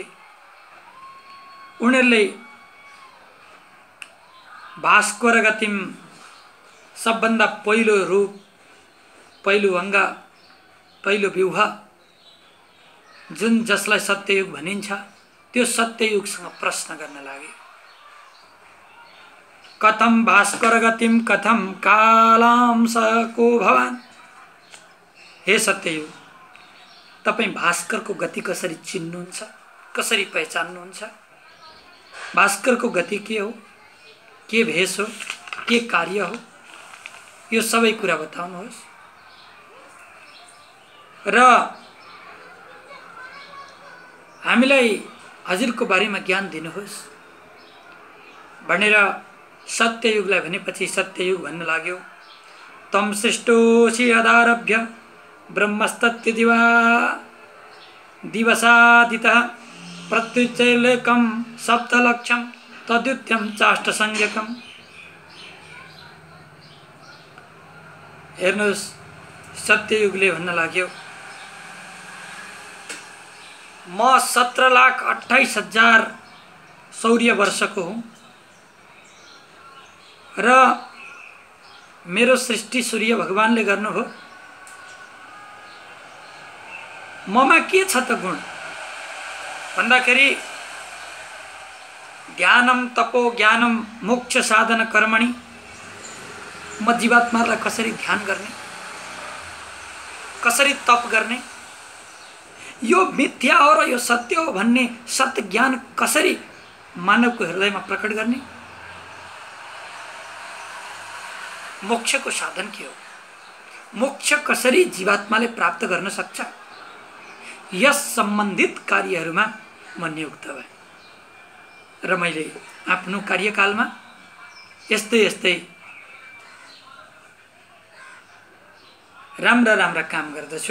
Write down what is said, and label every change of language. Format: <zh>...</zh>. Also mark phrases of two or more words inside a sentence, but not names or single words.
<ne>उनीहरूले</ne> <sa>भास्कर गतिम</sa> <ne>सबभन्दा पहिलो रूप, पहिलो अङ्ग, पहिलो व्यूह जुन जसलाई सत्ययुग भनिन्छ त्यो सत्ययुगसँग प्रश्न गर्न लागे।</ne> <sa>कथम भास्कर गतिम कथम कालांशको भवान।</sa> <ne>हे सत्ययुग, तपाईं भास्करको गति कसरी चिन्नुहुन्छ, कसरी पहिचान्नुहुन्छ? भास्करको गति के हो, के भेष हो, के कार्य हो, यो सबै कुरा बताउनुहोस् र हामीलाई हजुरको बारेमा ज्ञान दिनुहोस् भनेर सत्ययुगलाई भनेपछि सत्ययुग भन्न लाग्यो।</ne> <sa>तम सृष्टोसि अदारभ्य ब्रह्मस्तत्य दिवसादितः प्रत्युच्चैलेकं सप्तलक्षं तद्युत्यं चाष्टसंज्ञकम्।</sa> <ne>हेर्नुहोस्, सत्ययुगले भन्न लाग्यो म 17,28,000 सौर्य वर्षको हुँ र मेरो सृष्टि सूर्य भगवानले गर्नुभयो। ममा के छ त गुण भन्दाखेरि</ne> <sa>ध्यानम तपो ज्ञानम मोक्ष साधन कर्मणि।</sa> <ne>म जीवात्मालाई कसरी ध्यान गर्ने, कसरी तप गर्ने, यो मिथ्या हो र यो सत्य हो भन्ने सत्य ज्ञान कसरी मानवको हृदयमा प्रकट गर्ने, मोक्षको साधन के हो, मोक्ष कसरी जीवात्माले प्राप्त गर्न सक्छ, यस सम्बन्धित कार्यहरूमा म नियुक्त भएँ र मैले आफ्नो कार्यकालमा यस्तै यस्तै राम्रा राम्रा काम गर्दछु।</ne>